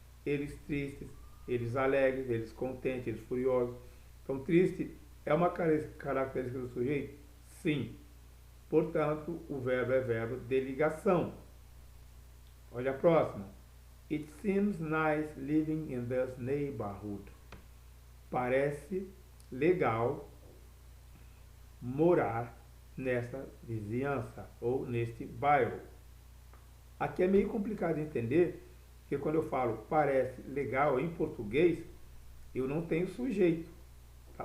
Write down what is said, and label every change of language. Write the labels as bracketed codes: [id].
[pt] Eles tristes, eles alegres, eles contentes, eles furiosos. Então, triste é uma característica do sujeito? Sim. Portanto, o verbo é verbo de ligação. Olha a próxima. [en] It seems nice living in this neighborhood. [pt] Parece legal morar nessa vizinhança ou neste bairro. Aqui é meio complicado de entender, porque quando eu falo parece legal em português, eu não tenho sujeito. Tá?